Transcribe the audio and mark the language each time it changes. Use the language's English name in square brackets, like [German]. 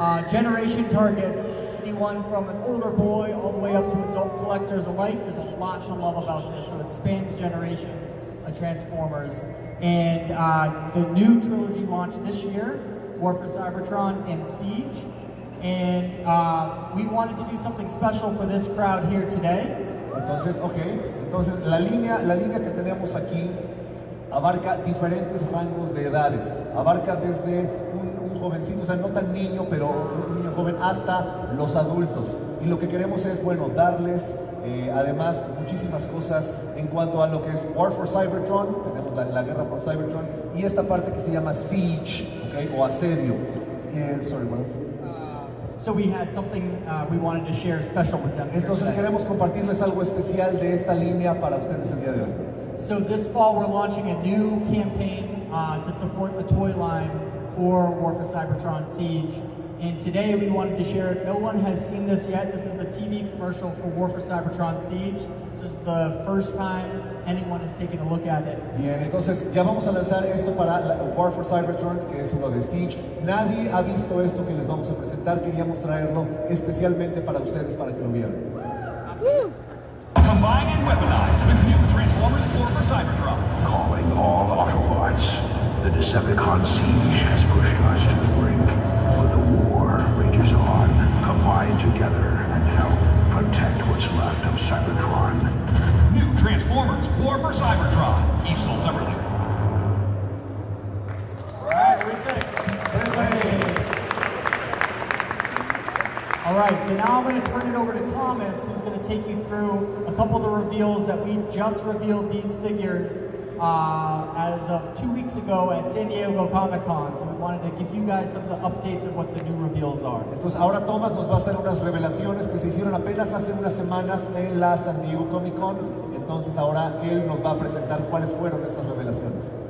[English] Generation targets anyone from an older boy all the way up to adult collectors alike. There's a lot to love about this, so it spans generations of Transformers. And the new trilogy launched this year, War for Cybertron and Siege. And we wanted to do something special for this crowd here today. [Spanish] Entonces la línea que tenemos aquí abarca diferentes rangos de edades. Abarca desde un jovencito, o sea, no tan niño, pero un niño joven, hasta los adultos. Y lo que queremos es, bueno, darles además muchísimas cosas en cuanto a lo que es War for Cybertron, tenemos la guerra por Cybertron, y esta parte que se llama Siege, ¿okay? O asedio. [English] Sorry, what else? So we had something we wanted to share special with them. [Spanish] Entonces queremos compartirles algo especial de esta línea para ustedes el día de hoy. [English] So this fall we're launching a new campaign to support the toy line for War for Cybertron Siege. And today we wanted to share it. No one has seen this yet. This is the TV commercial for War for Cybertron Siege. This is the first time anyone has taken a look at it. [Spanish] Bien, entonces ya vamos a lanzar esto para la War for Cybertron, que es uno de Siege. Nadie ha visto esto que les vamos a presentar. Queríamos traerlo especialmente para ustedes, para que lo vieran. [English] Combine and weaponize with new Transformers War for Cybertron. Calling all Autobots. The Decepticon siege has pushed us to the brink, but the war rages on. Combine together and help protect what's left of Cybertron. New Transformers War for Cybertron. Each sold separately. All right, so now I'm going to turn it over to Thomas, who's going to take you through a couple of the reveals that we just revealed these figures as of 2 weeks ago at San Diego Comic-Con. So we wanted to give you guys some of the updates of what the new reveals are. [Spanish] Entonces ahora Thomas nos va a hacer unas revelaciones que se hicieron apenas hace unas semanas en la San Diego Comic-Con. Entonces ahora él nos va a presentar cuáles fueron estas revelaciones.